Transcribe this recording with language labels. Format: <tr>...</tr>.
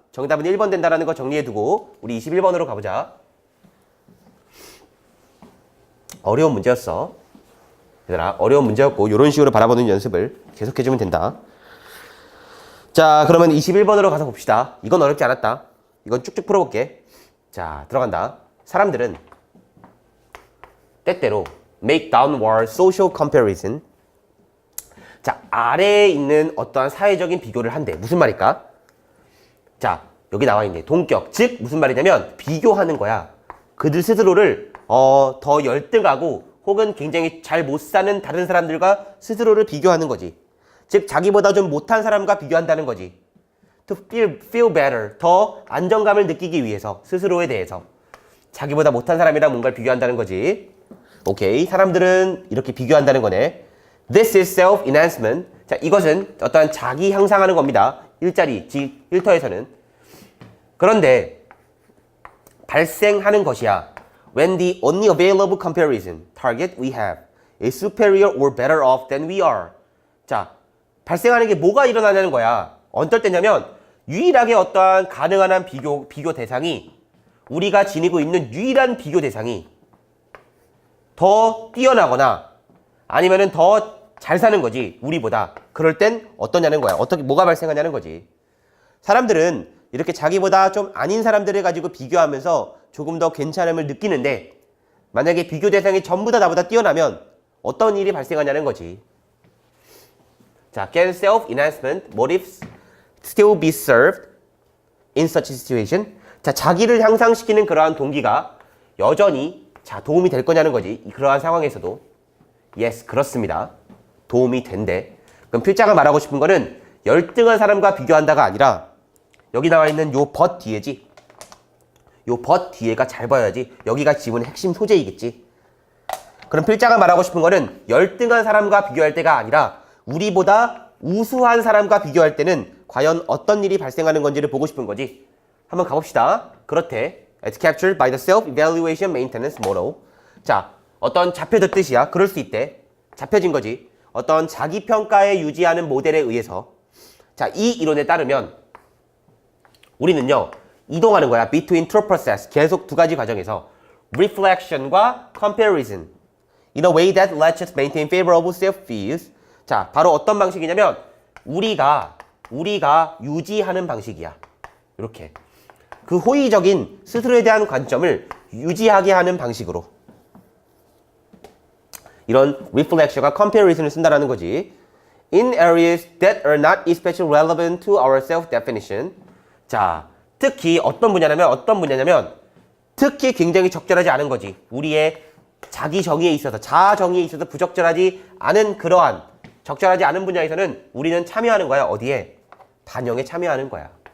<ko>정답은 1번 된다라는 거 정리해두고 우리 21번으로 가보자. 어려운 문제였어. 얘들아, 어려운 문제였고 요런 식으로 바라보는 연습을 계속해주면 된다. 자, 그러면 21번으로 가서 봅시다. 이건 어렵지 않았다. 이건 쭉쭉 풀어볼게. 자, 들어간다. 사람들은 때때로</ko> <en>make downward social comparison.</en> <ko>자, 아래에 있는 어떠한 사회적인 비교를 한대. 무슨 말일까? 자, 여기 나와 있네. 동격. 즉 무슨 말이냐면 비교하는 거야. 그들 스스로를 더 열등하고 혹은 굉장히 잘 못 사는 다른 사람들과 스스로를 비교하는 거지. 즉 자기보다 좀 못한 사람과 비교한다는 거지.</ko> <en>To feel better.</en> <ko>더 안정감을 느끼기 위해서 스스로에 대해서 자기보다 못한 사람이랑 뭔가를 비교한다는 거지. 오케이. 사람들은 이렇게 비교한다는 거네.</ko> <en>This is self-enhancement.</en> <ko>자, 이것은 어떠한 자기 향상하는 겁니다. 일자리, 즉 일터에서는. 그런데 발생하는 것이야.</ko> <en>When the only available comparison target we have is superior or better off than we are.</en> <ko>자, 발생하는 게 뭐가 일어나냐는 거야. 어떨 때냐면 유일하게 어떠한 가능한 한 비교 대상이 우리가 지니고 있는 유일한 비교 대상이 더 뛰어나거나 아니면은 더 잘 사는 거지, 우리보다. 그럴 땐 어떠냐는 거야. 뭐가 발생하냐는 거지. 사람들은 이렇게 자기보다 좀 아닌 사람들을 가지고 비교하면서 조금 더 괜찮음을 느끼는데 만약에 비교 대상이 전부 다 나보다 뛰어나면 어떤 일이 발생하냐는 거지. 자,</ko> <en>can self-enhancement motives still be served in such a situation?</en> <ko>자, 자기를 향상시키는 그러한 동기가 여전히 도움이 될 거냐는 거지. 그러한 상황에서도. Yes, 그렇습니다. 도움이 된대. 그럼 필자가 말하고 싶은 거는 열등한 사람과 비교한다가 아니라 여기 나와 있는 요 but 뒤에지. 요 but 뒤에가 잘 봐야지. 여기가 지문의 핵심 소재이겠지. 그럼 필자가 말하고 싶은 거는 열등한 사람과 비교할 때가 아니라 우리보다 우수한 사람과 비교할 때는 과연 어떤 일이 발생하는 건지를 보고 싶은 거지. 한번 가봅시다. 그렇대.</ko> <en>It's captured by the self-evaluation maintenance model.</en> <ko>자, 어떤 잡혀졌 뜻이야. 그럴 수 있대. 잡혀진 거지. 어떤 자기평가에 유지하는 모델에 의해서. 자, 이 이론에 따르면 우리는요. 이동하는 거야.</ko> <en>Between two process.</en> <ko>계속 두 가지 과정에서 reflection과 comparison.</ko> <en>In a way that lets us maintain favorable self-views.</en> <ko>자, 바로 어떤 방식이냐면 우리가 유지하는 방식이야. 이렇게. 그 호의적인 스스로에 대한 관점을 유지하게 하는 방식으로. 이런 reflection과 comparison을 쓴다라는 거지.</ko> <en>In areas that are not especially relevant to our self-definition.</en> <ko>자, 특히 어떤 분야냐면 특히 굉장히 적절하지 않은 거지. 우리의 자기 정의에 있어서, 자아 정의에 있어서 부적절하지 않은 그러한 적절하지 않은 분야에서는 우리는 참여하는 거야. 어디에? 반영에 참여하는 거야.</ko>